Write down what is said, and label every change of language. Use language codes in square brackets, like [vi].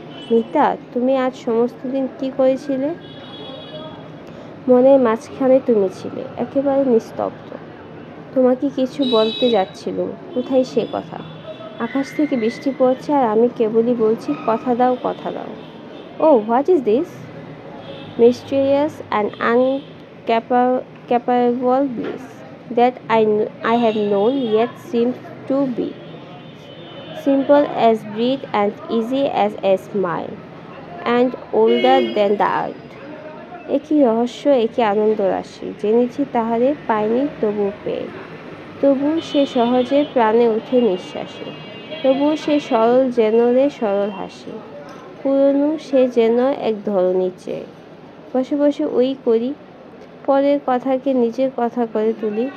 [bn] মিতা, তুমি আজ সমস্ত দিন কি করেছিলে? মনের মাঝখানে তুমি ছিলে, একেবারে নিস্তব্ধ। তোমাকে কিছু বলতে যাচ্ছিলুম, কোথায় সে কথা? আকাশ থেকে বৃষ্টি পড়ছে আর আমি কেবলই বলছি, কথা দাও, কথা দাও। [en] Oh what is this? Mysterious and uncapable bliss that I have known yet seems to be simple as breath and easy as a smile and older than the earth. [bn] একই রহস্য, একই আনন্দ রাশি, জেনেছি তাহারে পাইনি তবু পেয়ে। তবু সে সহজে প্রাণে উঠে নিঃশ্বাসে। তবু সে সরল যেন রে সরল হাসি। পুরনো সে যেন এক ধরনীর চেয়ে। বসে বসে ওই করি, পরের কথাকে নিজের কথা করে তুলি।